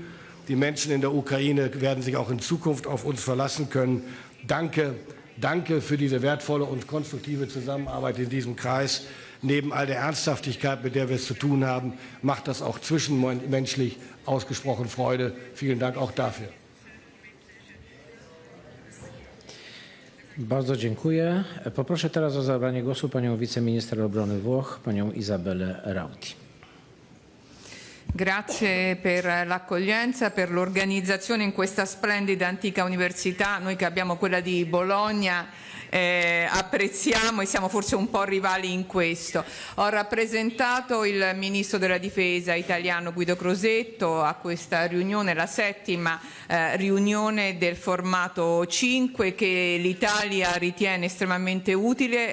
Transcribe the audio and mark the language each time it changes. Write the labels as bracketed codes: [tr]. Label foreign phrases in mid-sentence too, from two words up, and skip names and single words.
[de] Die Menschen in der Ukraine werden sich auch in Zukunft auf uns verlassen können. Danke, danke für diese wertvolle und konstruktive Zusammenarbeit in diesem Kreis. Neben all der Ernsthaftigkeit, mit der wir es zu tun haben, macht das auch zwischenmenschlich ausgesprochen Freude. Vielen Dank auch dafür. [pl] Bardzo dziękuję. Poproszę teraz o zabranie głosu panią wiceminister obrony Włoch, panią Isabellę Rauti. [it] Grazie per l'accoglienza, per l'organizzazione in questa splendida antica università. Noi che abbiamo quella di Bologna apprezziamo e siamo forse un po' rivali in questo. Ho rappresentato il Ministro della Difesa italiano Guido Crosetto a questa riunione, la 7ª riunione del formato 5 che l'Italia ritiene estremamente utile.